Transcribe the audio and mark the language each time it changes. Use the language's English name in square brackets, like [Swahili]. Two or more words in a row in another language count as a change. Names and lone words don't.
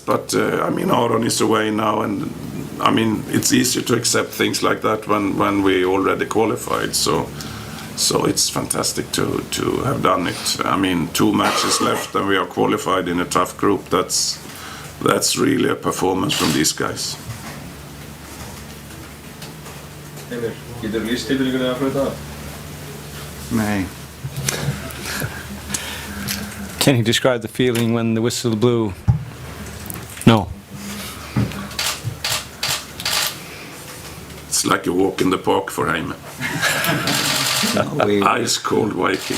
[English] But I mean, Aron is away now, and I mean, it's easier to accept things like that when we already qualified. So it's fantastic to have done it. I mean, 2 matches left and we are qualified in a tough group. That's really a performance from these guys. [Icelandic] Heimir, getur lýst tilfinningunni að flauta af? Nei. [English] Can you describe the feeling when the whistle blew? No. It's like a walk in the park for Heyman. No, Ice cold Viking.